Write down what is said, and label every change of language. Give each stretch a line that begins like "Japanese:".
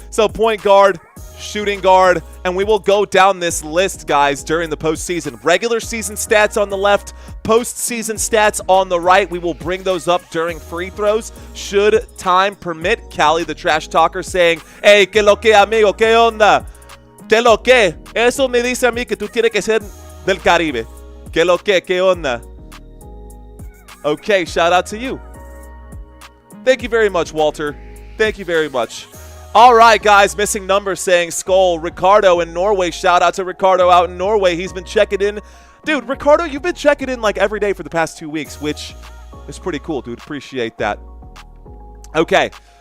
English: So point guard, shooting guard, and we will go down this list, guys, during the postseason. Regular season stats on the left, postseason stats on the right. We will bring those up during free throws, should time permit. Callie, the trash talker, saying, hey,
Spanish: que lo que, amigo, que onda? Que lo que? Eso me dice a mí que tú tienes que ser del Caribe. Que lo que onda?
English: Okay, shout out to you. Thank you very much, Walter. Thank you very much. All right, guys, missing number saying Skull. Ricardo in Norway. Shout out to Ricardo out in Norway. He's been checking in. Dude, Ricardo, you've been checking in like every day for the past 2 weeks, which is pretty cool, dude. Appreciate that. Okay.